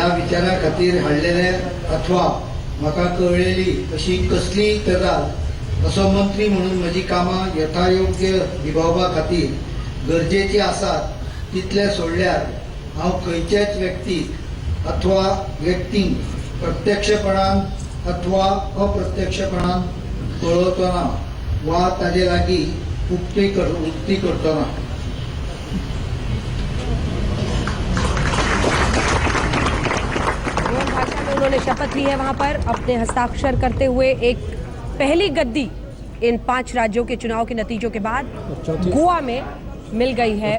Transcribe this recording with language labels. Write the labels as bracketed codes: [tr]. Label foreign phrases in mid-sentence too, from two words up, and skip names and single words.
[kok] विचारा खातीर हाडलेले अथवा म्हाका कळलेली अशी कसलीय गजाल असो मंत्री म्हणून म्हजी कामां यथायोग्य निभावपा खातीर गरजेची आसात तितले सोडल्यार हांव खंयचेच व्यक्तीक अथवा व्यक्तींक प्रत्यक्षपणान अथवा अप्रत्यक्षपणान कळवचो ना वा ताजे लागीं उक्ती करचो ना। [hi] भाषा में उन्होंने शपथ ली है वहां पर अपने हस्ताक्षर करते हुए। एक पहली गद्दी इन 5 राज्यों के चुनाव के नतीजों के बाद गोवा में मिल गई है।